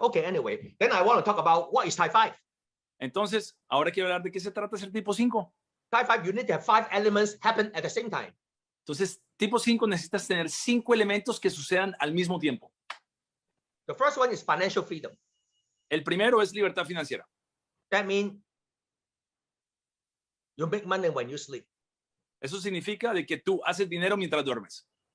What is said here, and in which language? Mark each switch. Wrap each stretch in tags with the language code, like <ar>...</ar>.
<en>Okay, anyway, then I want to talk about what is type 5.</en> <es>Entonces, ahora quiero hablar de qué se trata ser tipo 5.</es> <en>Type 5, you need to have 5 elements happen at the same time.</en> <es>Entonces, tipo 5 necesitas tener 5 elementos que sucedan al mismo tiempo.</es> <en>The first one is financial freedom.</en> <es>El primero es libertad financiera.</es> <en>That means you make money when you sleep.</en> <es>Eso significa de que tú haces dinero mientras duermes.</es>